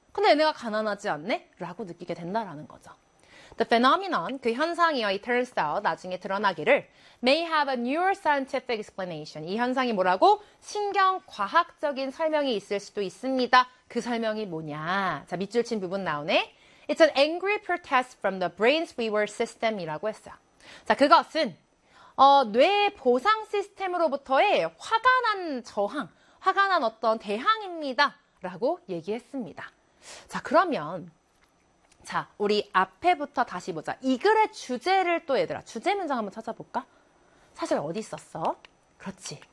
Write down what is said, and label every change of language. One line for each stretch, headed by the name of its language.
Korean: 근데 얘네가 가난하지 않네? 라고 느끼게 된다라는 거죠.
English: The phenomenon,
Korean: 그 현상이요,
English: it turns out,
Korean: 나중에 드러나기를,
English: may have a neuroscientific explanation.
Korean: 이 현상이 뭐라고? 신경과학적인 설명이 있을 수도 있습니다. 그 설명이 뭐냐? 자, 밑줄 친 부분 나오네.
English: It's an angry protest from the brain's reward system
Korean: 이라고 했어요. 자, 그것은, 뇌 보상 시스템으로부터의 화가 난 저항, 화가 난 어떤 대항입니다. 라고 얘기했습니다. 자, 그러면, 자, 우리 앞에부터 다시 보자. 이 글의 주제를 또 얘들아, 주제 문장 한번 찾아볼까? 사실 어디 있었어? 그렇지.